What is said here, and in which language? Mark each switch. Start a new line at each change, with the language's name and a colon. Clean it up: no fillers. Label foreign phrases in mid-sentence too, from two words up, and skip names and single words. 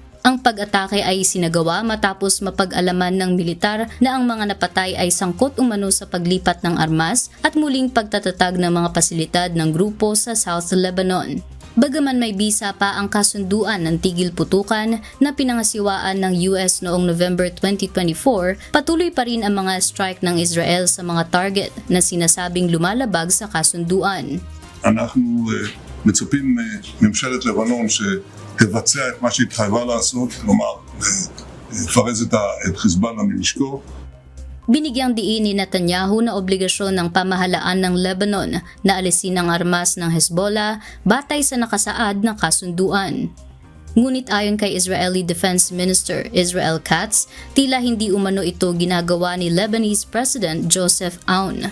Filipino: Ang pag-atake ay sinagawa matapos mapag-alaman ng militar na ang mga napatay ay sangkot umano sa paglipat ng armas at muling pagtatatag ng mga pasilidad ng grupo sa South Lebanon. Bagaman may bisa pa ang kasunduan ng tigil putukan na pinangasiwaan ng US noong November 2024, patuloy pa rin ang mga strike ng Israel sa mga target na sinasabing lumalabag sa kasunduan.
Hebrew: אנחנו מצפים מממשלת לבנון שתבצע את מה שהתחייבה לעשות, כלומר, לפרז את חיזבאללה מנשקו.
Filipino: Binigyang diin ni Netanyahu na obligasyon ng pamahalaan ng Lebanon na alisin ang armas ng Hezbollah batay sa nakasaad na kasunduan. Ngunit ayon kay
English: Israeli Defense Minister
Filipino: Israel Katz, tila hindi umano ito ginagawa ni
English: Lebanese President
Filipino: Joseph Aoun.